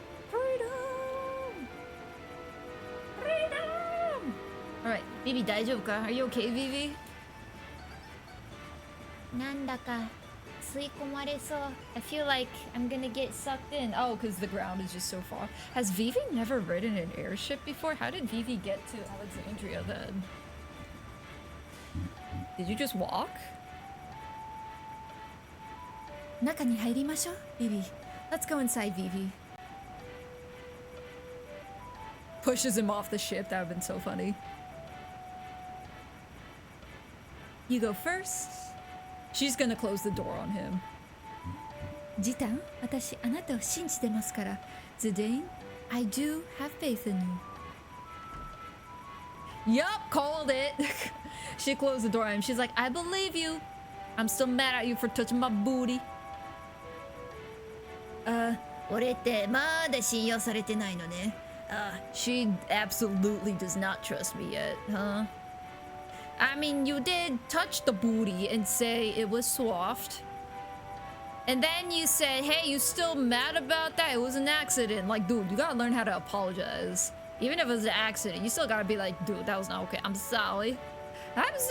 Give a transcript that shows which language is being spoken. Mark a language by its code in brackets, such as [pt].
[en] Freedom! Freedom! Alright, Vivi, [ja] 大丈夫か? [en] Are you okay, Vivi? [ja] なんだか吸い込まれそう。 [en] I feel like I'm gonna get sucked in. Oh, because the ground is just so far. Has Vivi never ridden an airship before? How did Vivi get to Alexandria then? Did you just walk? [ja] 中に入りましょう、Vivi. [en] Let's go inside, Vivi. Pushes him off the ship. That would have been so funny. You go first. She's gonna close the door on him. [ja] ジタン、私あなたを信じてますから。 [en] Zidane, I do have faith in you. Yup, called it. She closed the door on him. She's like, I believe you. I'm still mad at you for touching my booty. [ja] 俺ってまだ信用されてないのね。 [en] She absolutely does not trust me yet, huh? I mean, you did touch the booty and say it was soft. And then you said, hey, you still mad about that? It was an accident. Like, dude, you gotta learn how to apologize. Even if it was an accident, you still gotta be like, dude, that was not okay. I'm sorry. I'm sorry.